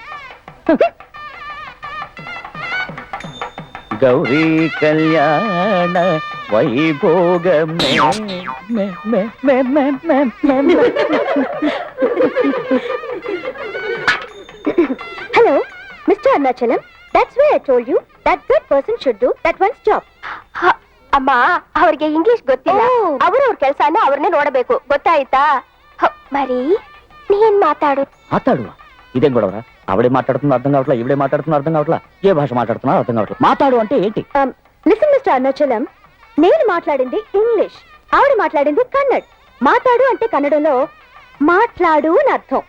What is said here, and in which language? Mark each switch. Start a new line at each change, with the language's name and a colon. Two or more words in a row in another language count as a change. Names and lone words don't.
Telugu: గౌరీ కళ్యాణ వైభోగమే
English: Hello Mister Arunachalam, That's why I told you that good person should do that one's job.
Kannada: ಅಮ್ಮ ಅವರಿಗೆ ಇಂಗ್ಲಿಷ್ ಗೊತ್ತಿಲ್ಲ, ಅವರವ್ರ ಕೆಲಸನ ಅವ್ರನ್ನೇ ನೋಡಬೇಕು, ಗೊತ್ತಾಯ್ತಾ?
Telugu: మరి నేను మాట్లాడు. ఇదేం గొడవరా? ఆవిడే మాట్లాడుతున్నా అర్థం కావట్లా, ఈవిడే మాట్లాడుతున్నా అర్థం కావట్లా, ఏ భాష మాట్లాడుతున్నా అర్థం కావట్లా. మాట్లాడు అంటే ఏంటి?
English: Listen Mister Arunachalam,
Telugu: నేను మాట్లాడింది ఇంగ్లీష్, ఆవిడ మాట్లాడింది కన్నడ్. మాట్లాడు అంటే కన్నడంలో మాట్లాడు అని అర్థం.